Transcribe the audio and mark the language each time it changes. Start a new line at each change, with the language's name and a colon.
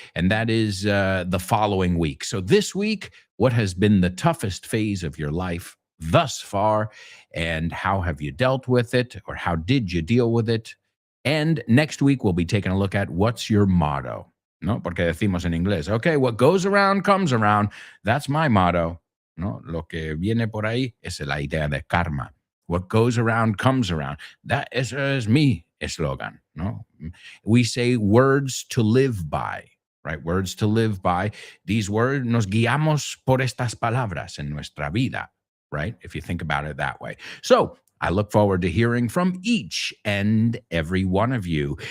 English: And that is the following week. So this week, what has been the toughest phase of your life thus far, and how have you dealt with it, or how did you deal with it? And next week, we'll be taking a look at what's your motto, ¿no?
Spanish: Porque decimos en inglés,
English: okay, what goes around comes around. That's my motto, ¿no?
Spanish: Lo que viene por ahí es la idea de karma.
English: What goes around comes around. That is
Spanish: mi eslogan,
English: ¿no? We say words to live by, right? Words to live by. These words,
Spanish: nos guiamos por estas palabras en nuestra vida, right?
English: If you think about it that way. So I look forward to hearing from each and every one of you.